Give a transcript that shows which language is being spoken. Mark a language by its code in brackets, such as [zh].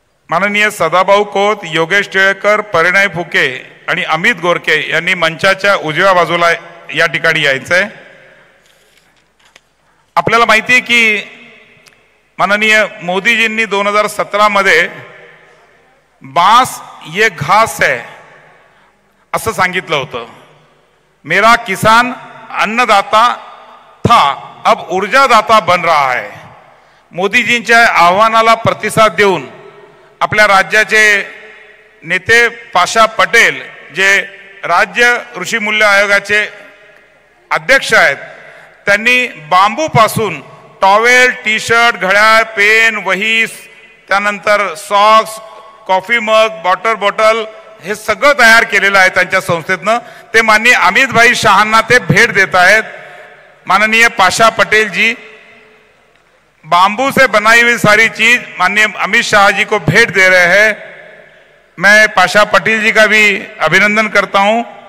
[mr] माननीय सदाभाऊ खोत, योगेश टिळेकर, परिणय फुके आणि अमित गोरके यांनी मंचाच्या उजव्या बाजूला या ठिकाणी यायचंय। आपल्याला माहिती आहे की माननीय मोदीजींनी 2017 मध्ये [hi] बांस ये घास है [mr] असं सांगितलं होतं। [hi] मेरा किसान अन्नदाता था, अब ऊर्जादाता बन रहा है। [mr] मोदीजींच्या आव्हानाला प्रतिसाद देऊन आपल्या राज्याचे नेते पाशा पटेल, जे राज्य कृषी मूल्य आयोगाचे अध्यक्ष आहेत, त्यांनी बांबूपासून टॉवेल, टी शर्ट, घड्याळ, पेन, वही, त्यानंतर socks, coffee mug, water bottle हे सगळं तयार केलेलं आहे त्यांच्या संस्थेतनं। ते माननीय अमित भाई शाहांना ते भेंट देत आहेत। [hi] माननीय पाशा पटेल जी बांबू से बनाई हुई सारी चीज माननीय अमित शाह जी को भेंट दे रहे हैं। मैं पाशा पटेल जी का भी अभिनंदन करता हूं।